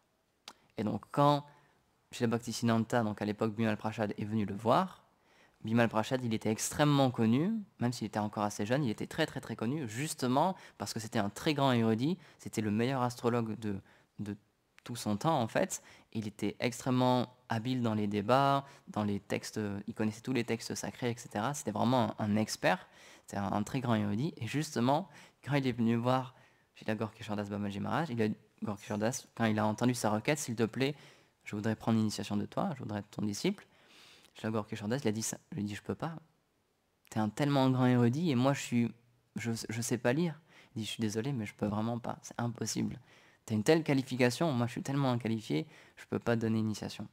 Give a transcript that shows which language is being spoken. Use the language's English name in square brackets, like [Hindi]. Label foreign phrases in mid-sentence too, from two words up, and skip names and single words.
[French] Et donc quand Srila Bhaktisiddhanta, donc à l'époque Bimal Prashad, est venu le voir, Bimal Prashad, il était extrêmement connu, même s'il était encore assez jeune, il était très très très connu, justement parce que c'était un très grand érudit, c'était le meilleur astrologue de tout son temps en fait. Il était extrêmement habile dans les débats, dans les textes, il connaissait tous les textes sacrés, etc. C'était vraiment un expert, c'était un très grand érudit. Et justement, quand il est venu voir Srila Gaur-Kishore Das Babaji Maharaj, Gaur-Kishore Das, quand il a entendu sa requête, s'il te plaît, je voudrais prendre l'initiation de toi, je voudrais être ton disciple. Srila Gaur-Kishore Das, il a dit ça. Je lui ai dit, je peux pas. T'es un tellement grand érudit et moi je sais pas lire. Il dit, je suis désolé, mais je peux vraiment pas, c'est impossible. T'as une telle qualification, moi je suis tellement inqualifié, je peux pas te donner initiation.